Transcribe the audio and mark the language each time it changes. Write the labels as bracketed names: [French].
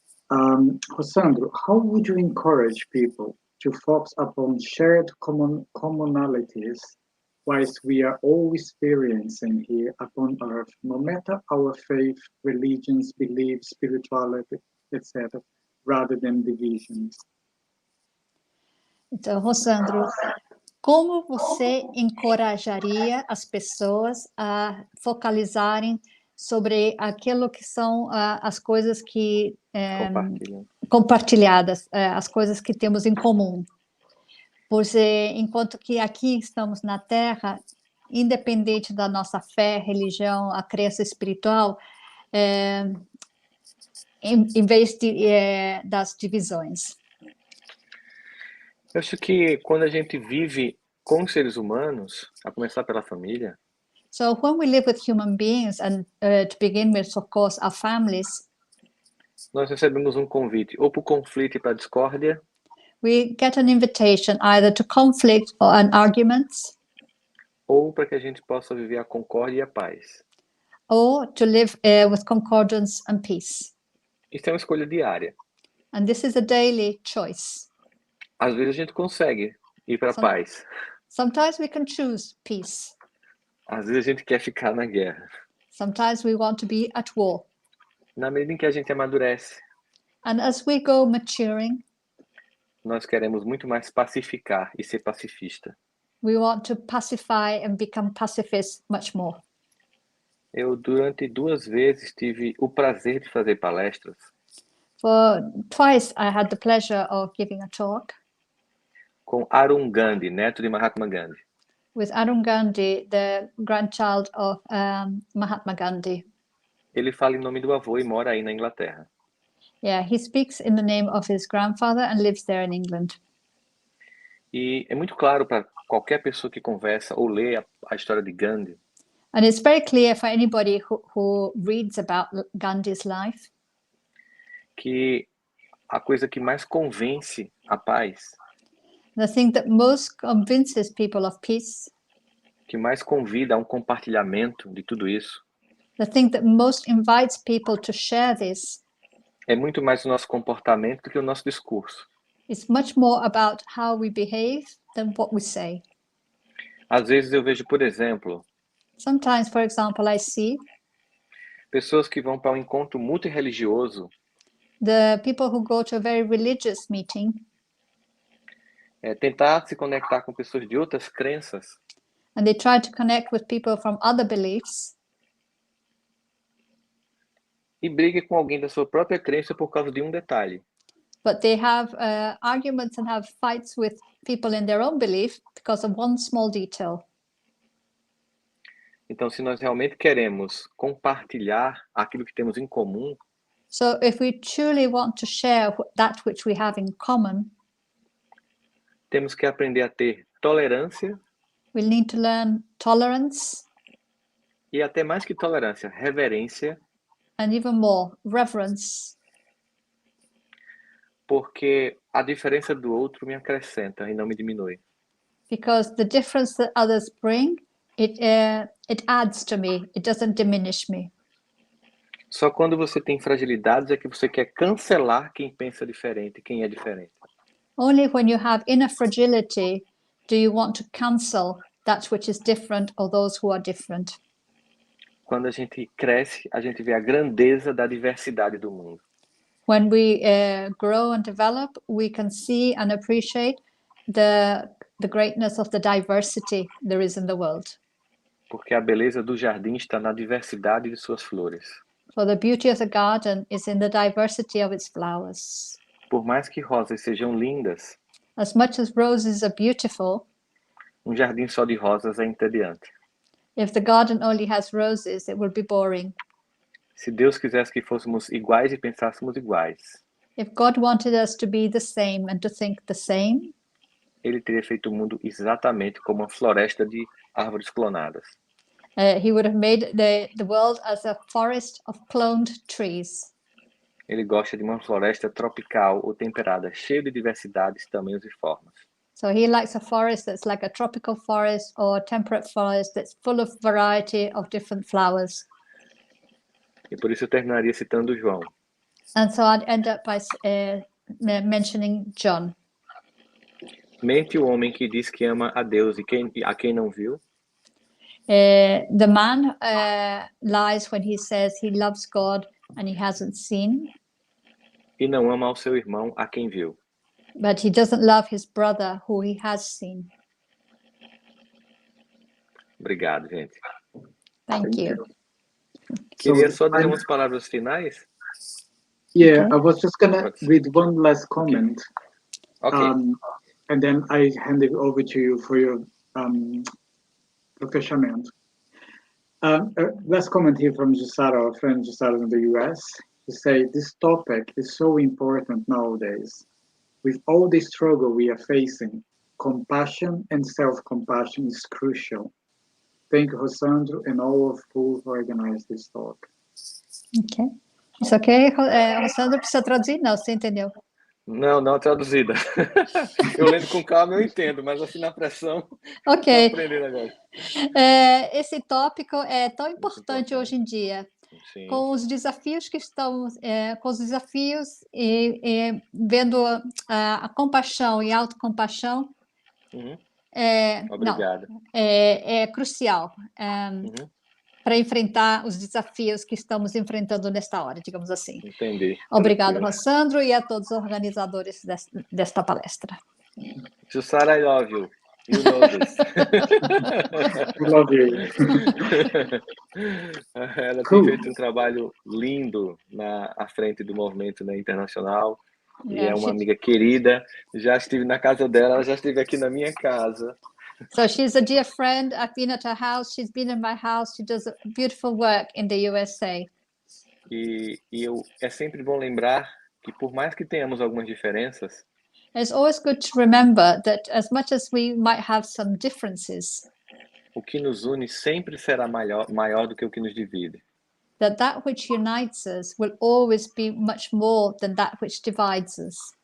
[English] Rossandro, how would you encourage people to focus upon shared commonalities whilst we are all experiencing here upon earth, no matter our faith, religions, beliefs, spirituality, etc., rather than divisions? [Portuguese] Então, Rossandro, como você encorajaria as pessoas a focalizarem sobre aquilo que são as coisas que compartilhadas, as coisas que temos em comum? Pois enquanto que aqui estamos na Terra, independente da nossa fé, religião, a crença espiritual, em vez das divisões. Eu acho que quando a gente vive com os seres humanos, a começar pela família, [English] So when we live with human beings, and to begin with, of course, our families, [Portuguese] nós recebemos um convite ou para o conflito e para a discórdia, [English] we get an invitation either to conflict or an arguments, [Portuguese] ou para que a gente possa viver a concórdia e a paz. [English] or to live with concordance and peace. [Portuguese] Isso é uma escolha diária. [English] And this is a daily choice. [Portuguese] Às vezes a gente consegue ir para a paz. [English] Sometimes we can choose peace. [Portuguese] Às vezes a gente quer ficar na guerra. [English] Sometimes we want to be at war. [Portuguese] Na medida em que a gente amadurece, [English] And as we go maturing, [Portuguese] nós queremos muito mais pacificar e ser pacifista. [English] we want to pacify and become pacifists much more. [Portuguese] Eu, durante 2 vezes, tive o prazer de fazer palestras [English] For twice I had the pleasure of giving a talk [Portuguese] com Arun Gandhi, neto de Mahatma Gandhi. [English] with Arun Gandhi, the grandchild of Mahatma Gandhi. [Portuguese] Ele fala em nome do avô e mora aí na Inglaterra. [English] Yeah, he speaks in the name of his grandfather and lives there in England. [Portuguese] E é muito claro para qualquer pessoa que conversa ou lê a história de Gandhi [English] And it's very clear for anybody who reads about Gandhi's life [Portuguese] que a coisa que mais convence a paz, [English] the thing that most convinces people of peace, [Portuguese] que mais convida a um compartilhamento de tudo isso, [English] the thing that most invites people to share this, [Portuguese] é muito mais o nosso comportamento do que o nosso discurso. [English] is much more about how we behave than what we say. [Portuguese] Às vezes eu vejo, por exemplo, [English] Sometimes, for example, I see [Portuguese] pessoas que vão para um encontro multirreligioso, [English] the people who go to a very religious meeting [Portuguese] tentar se conectar com pessoas de outras crenças, [English] and they try to connect with people from other beliefs, [Portuguese] e briga com alguém da sua própria crença por causa de um detalhe. [English] but they have arguments and have fights with people in their own belief because of one small detail. [Portuguese] Então, se nós realmente queremos compartilhar aquilo que temos em comum, [English] So if we truly want to share that which we have in common, [Portuguese] temos que aprender a ter tolerância [English] we need to learn tolerance [Portuguese] e até mais que tolerância, reverência, [English] and even more reverence, [Portuguese] porque a diferença do outro me acrescenta e não me diminui. [English] because the difference that others bring, it adds to me, it doesn't diminish me. [Portuguese] Só quando você tem fragilidades é que você quer cancelar quem pensa diferente, quem é diferente. [English] Only when you have inner fragility do you want to cancel that which is different or those who are different. [Portuguese] Quando a gente cresce, a gente vê a grandeza da diversidade do mundo. [English] When we grow and develop, we can see and appreciate the greatness of the diversity there is in the world. [Portuguese] Porque a beleza do jardim está na diversidade de suas flores. [English] For the beauty of the garden is in the diversity of its flowers. [Portuguese] Por mais que rosas sejam lindas, [English] As much as roses are beautiful, [Portuguese] um jardim só de rosas é entediante. [English] If the garden only has roses, it will be boring. [Portuguese] Se Deus quisesse que fôssemos iguais e pensássemos iguais, [English] If God wanted us to be the same and to think the same, [Portuguese] ele teria feito o mundo exatamente como uma floresta de árvores clonadas. [English] he would have made the world as a forest of cloned trees. [Portuguese] Ele gosta de uma floresta tropical ou temperada, cheia de diversidades, tamanhos e formas. [English] So he likes a forest that's like a tropical forest or a temperate forest that's full of variety of different flowers. [Portuguese] E por isso eu terminaria citando João. [English] And so I'd end up by mentioning John. [Portuguese] Mente o homem que diz que ama a Deus e a quem não viu, [English] The man lies when he says he loves God and he hasn't seen, [Portuguese] e não ama ao seu irmão a quem viu. [English] but he doesn't love his brother who he has seen. [Portuguese] Obrigado, gente. [English] Thank you. [Portuguese] Queria [English] So [Portuguese] só dizer [English] I'm- [Portuguese] umas palavras finais. [English] Yeah, Okay. I was just gonna read one last comment, Ok. and then I hand it over to you for your fechamento. Last comment here from Gisara, our friend Gisara in the US. He say this topic is so important nowadays. With all the struggle we are facing, compassion and self-compassion is crucial. Thank you, Rossandro, and all of who organized this talk. Ok. [Portuguese] Isso aqui, Rossandro, precisa traduzir? Não, você entendeu? Não traduzida. Eu lendo com calma eu entendo, mas assim na pressão, tô Ok. aprendendo agora. Esse tópico é tão importante hoje em dia, Sim. com os desafios que estão, com os desafios e vendo a compaixão e autocompaixão, Uhum. não, Obrigado. é crucial Uhum. para enfrentar os desafios que estamos enfrentando nesta hora, digamos assim. Entendi. Obrigado, Tranquilo. Rossandro, e a todos os organizadores desta palestra. [English] Jussara, I love you. You know this. We love you. [Portuguese] Ela tem [English] Cool. [Portuguese] feito um trabalho lindo à frente do movimento, né, internacional. E é uma amiga querida. Já estive na casa dela, ela já esteve aqui na minha casa. [English] So she's a dear friend. I've been at her house. She's been in my house. She does beautiful work in the USA. [Portuguese] E é sempre bom lembrar que por mais que tenhamos algumas diferenças, [English] It's always good to remember that as much as we might have some differences, [Portuguese] o que nos une sempre será maior do que o que nos divide. [English] that which unites us will always be much more than that which divides us.